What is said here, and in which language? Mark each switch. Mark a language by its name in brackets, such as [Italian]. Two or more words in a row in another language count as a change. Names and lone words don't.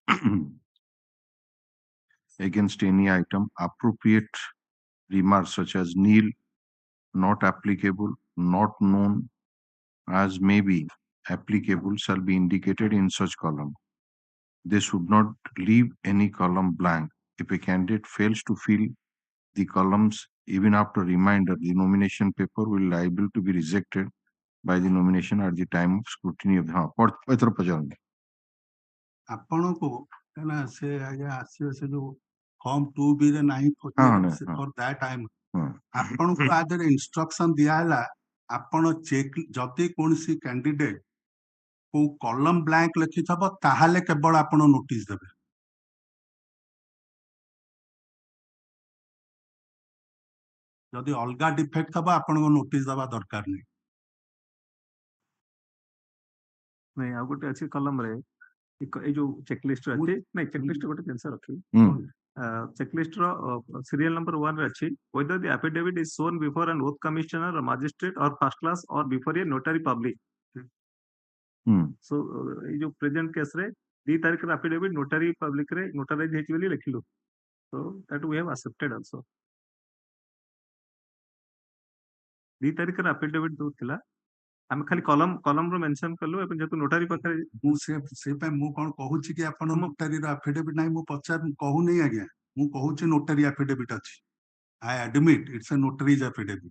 [English] against any item, appropriate remarks such as nil, not applicable, not known, as may be applicable, shall be indicated in such column. They should not leave any column blank. If a candidate fails to fill the columns even after reminder, the nomination paper will liable to be rejected by the nomination at the time of scrutiny of the [Odia] ଆପଣଙ୍କୁ କାହିଁକିନା ସେ ଆଜ୍ଞା ଆସିବେ ସେ ଯୋଉ ଫର୍ମ 2B ରେ ନାହିଁ [English] for that time [Odia] ଆପଣଙ୍କୁ ଆ ଦେହରେ ଇନଷ୍ଟ୍ରକ୍ସନ ଦିଆହେଲା ଆପଣ ଚେକ୍ ଯଦି କୌଣସି କ୍ୟାଣ୍ଡିଡେଟ କୋଉ କଲମ ବ୍ଲାଙ୍କ ଲେଖିଥିବ ତାହେଲେ କେବଳ ଆପଣ ନୋଟିସ ଦେବେ। ଯଦି ଅଲଗା ଡିଫେକ୍ଟ ଥବ ଆପଣଙ୍କୁ ନୋଟିସ ଦେବା ଦରକାର ନାହିଁ। ନାଇଁ ଆଉ ଗୋଟେ ଅଛି କଲମରେ ଏଇ ଯୋଉ ଚେକଲିଷ୍ଟ ଅଛି, ନାଇଁ ଚେକଲିଷ୍ଟ ଗୋଟେ ଜିନିଷ ରଖି ଚେକଲିଷ୍ଟ ର [English] serial number [Odia] 1 ରେ ଅଛି [English] whether the affidavit is shown before an oath commissioner or magistrate or first class or before a notary public. [Odia] So ଏଇ ଯୋଉ ପ୍ରେଜେଣ୍ଟ କେସ ରେ 2 ତାରିଖର [English] affidavit notary public [Odia] ରେ notarized ହେଇଛି ବୋଲି ଲେଖିଲୁ, [English] so that we have accepted also. [Odia] 2 ତାରିଖର affidavit ଯୋଉ ଥିଲା ଆମେ ଖାଲି କଲମ ର ମେନସନ କଲୁ ଏବଂ ଯେହେତୁ ନୋଟାରୀ ପାଖରେ ମୁଁ ସେ ପାଇଁ ମୁଁ କଣ କହୁଛି କି ଆପଣ ନୋଟାରୀର ଆଫିଡେଭିଟ ନାହିଁ ମୁଁ କହୁନି ଆଜ୍ଞା, ମୁଁ କହୁଛି [English] notary affidavit [Odia] ଅଛି। [English] I admit it's a notarised affidavit.